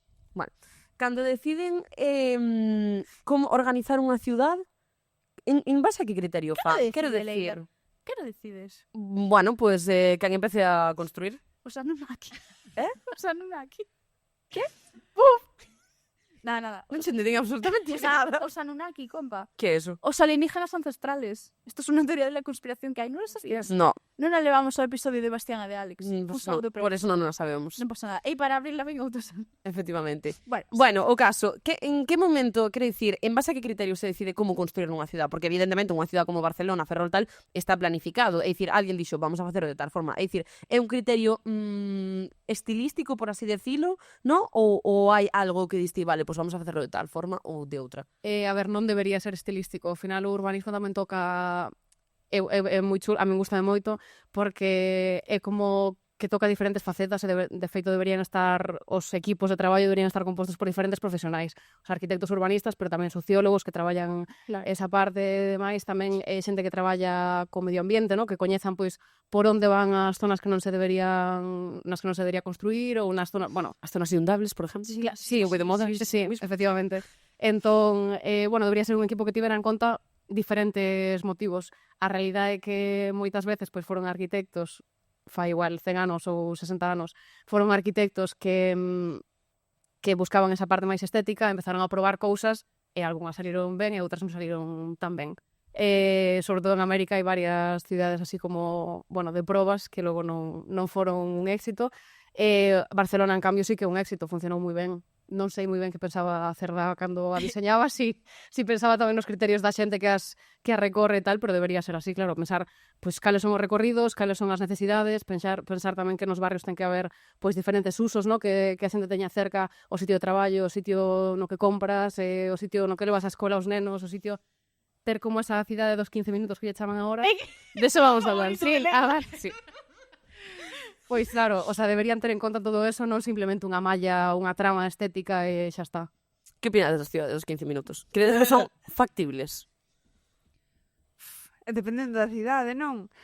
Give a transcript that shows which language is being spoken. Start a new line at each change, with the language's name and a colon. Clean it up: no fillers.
Galician: Bueno, cando deciden como organizar unha ciudad, en base a que criterio fa? Quero decir... Que non decides? Bueno, pues quen empece a construir. Os Anunnaki. Os Anunnaki. Que? Buf! Nada. Non se entendín absolutamente nada. Os Anunnaki, compa. Que é eso? Os alienígenas ancestrales.
Spanish: Esto es una teoría de la conspiración que hai.
Galician: Non lo sabías? No. Non a levamos ao episodio de Bastián e de Alex. Pues no, por eso non nos sabemos. Non pasa nada. E para abrirla ven outros. Efectivamente. Bueno, o caso, en que momento, quero dicir, en base a que criterio se decide como construir unha ciudad? Porque evidentemente unha ciudad como Barcelona, Ferrol tal, está planificado. É dicir, alguén dixo, vamos a facelo de tal forma. É dicir, é un criterio estilístico, por así decirlo, ¿no? Ou hai algo que diste, vale, pues vamos a facelo de tal forma ou de outra? A ver, non debería ser estilístico. Ao final o urbanismo tamén toca... É moi chulo, a min gustame moito, porque é como que toca diferentes facetas e de feito deberían estar, os equipos de traballo deberían estar compostos por diferentes profesionais, os arquitectos urbanistas, pero tamén sociólogos que traballan esa parte e demais, tamén xente que traballa co medio ambiente, ¿no? Que coñezan pois por onde van as zonas que non se deberían, nas que non se debería construir, ou nas zonas, bueno, as zonas inundables, por exemplo. Sí, o de moda, sí, efectivamente. Entón, bueno, debería ser un equipo que tivera en conta diferentes motivos. A realidade é que moitas veces pois foron arquitectos, fai igual 100 anos ou 60 anos, foron arquitectos que buscaban esa parte máis estética, empezaron a probar cousas e algunhas saliron ben e outras non saliron tan ben. Sobre todo en América hai varias cidades así como, bueno, de probas que logo non foron un éxito. Barcelona, en cambio, sí que é un éxito, funcionou moi ben. non sei moi ben que pensaba a Cerdá cando a diseñaba, si pensaba tamén nos criterios da xente que a recorre e tal, pero debería ser así, claro, pensar pois cales son os recorridos, cales son as necesidades, pensar tamén que nos barrios ten que haber pois diferentes usos, no? Que a xente teña cerca o sitio de traballo, o sitio no que compras, o sitio no que levas á escola aos nenos, o sitio ter como esa cidade dos 15 minutos que lle chaman agora.
Spanish: De eso vamos a hablar.
Galician: Sí, sí. Pois claro, o sea, deberían ter en conta todo eso, non simplemente unha malla, unha trama estética e xa está. Que opinas das cidades dos 15 minutos? Crees que son factibles? Dependendo da cidade, non?